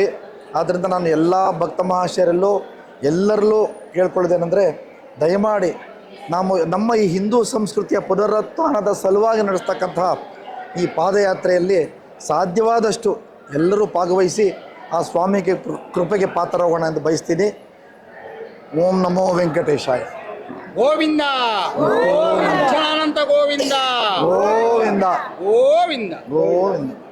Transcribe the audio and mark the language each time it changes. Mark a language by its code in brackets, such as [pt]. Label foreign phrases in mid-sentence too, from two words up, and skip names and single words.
[kn] ಆದ್ದರಿಂದ ನಾನು ಎಲ್ಲ ಭಕ್ತ ಮಹಾಶಯರಲ್ಲೂ ಎಲ್ಲರಲ್ಲೂ ಕೇಳ್ಕೊಳ್ಳೋದೇನೆಂದರೆ, ದಯಮಾಡಿ ನಮ್ಮ ಈ ಹಿಂದೂ ಸಂಸ್ಕೃತಿಯ ಪುನರುತ್ಥಾನದ ಸಲುವಾಗಿ ನಡೆಸ್ತಕ್ಕಂತಹ ಈ ಪಾದಯಾತ್ರೆಯಲ್ಲಿ ಸಾಧ್ಯವಾದಷ್ಟು ಎಲ್ಲರೂ ಭಾಗವಹಿಸಿ ಆ ಸ್ವಾಮಿಗೆ ಕೃಪೆಗೆ ಪಾತ್ರರಾಗೋಣ ಎಂದು ಬಯಸ್ತೀನಿ. [sa] ಓಂ ನಮೋ ವೆಂಕಟೇಶಾಯ. [kn] ಗೋವಿಂದ ಅಚ್ಯುತಾನಂದ ಗೋವಿಂದ ಗೋವಿಂದ ಗೋವಿಂದ ಗೋವಿಂದ.